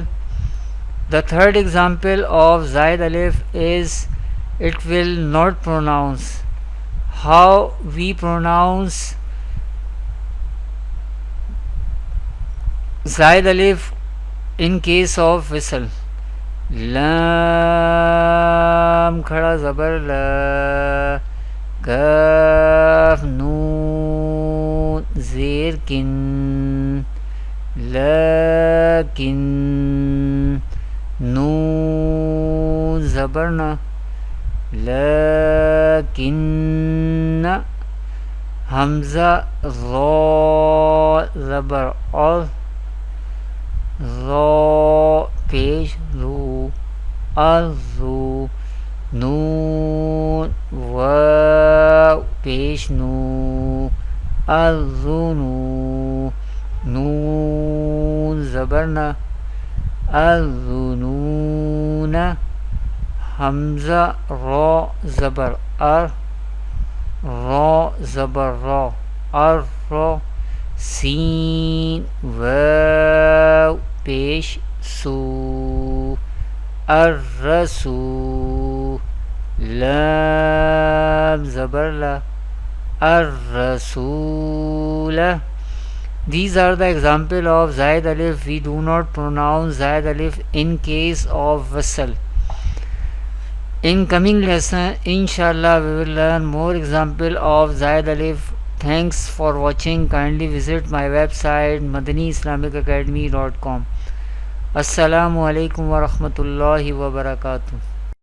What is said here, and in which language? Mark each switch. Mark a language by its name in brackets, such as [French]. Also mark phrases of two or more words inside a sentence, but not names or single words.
[English] The third example of Zaid Alif is it will not pronounce. How we pronounce Zaid Alif in case of whistle? [Urdu] لام کھڑا زبر لا، کاف نون زیر کن، لکن، نون زبر نا, لکنا، ہمزہ را زبر ال، را پیش رو، الزو, نون واؤ پیش نو، الزنو، نون زبر نا, الزنونا، ہمزہ را زبر ار، را زبر را، ارا, سین واؤ پیش سو، ارسو، لام زبر لا، ارسولا. [English] These are the example of Zaid Alif. We do not pronounce Zaid Alif in case of wasl. In coming lesson, inshallah, we will learn more example of Zaid Alif. Thanks for watching. Kindly visit my website madaniislamicacademy.com. [Arabic] السلام عليكم ورحمة الله وبركاته.